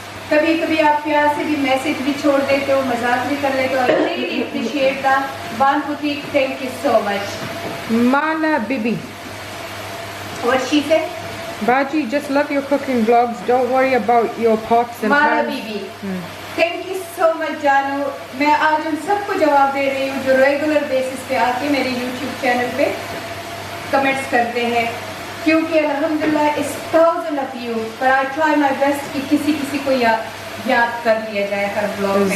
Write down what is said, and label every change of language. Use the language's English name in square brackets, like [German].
[Hindi] कभी कभी आप प्यार से भी मैसेज भी छोड़ देते हो, मजाक भी कर लेते हो. [English] I really appreciate that. Ban Puti, thank you so much. Mala Bibi. What she said? Baji, just love your cooking vlogs. Don't worry about your pots and Mala pans. Bibi. Thank you so much जानू. [Hindi] मैं आज उन सबको जवाब दे रही हूँ जो regular basis पे आके मेरे YouTube चैनल पे कमेंट्स करते हैं, क्योंकि अल्हम्दुलिल्लाह इस [English] 1000 of you, but I try my best [Hindi] कि किसी को याद कर लिया जाए हर ब्लॉग में.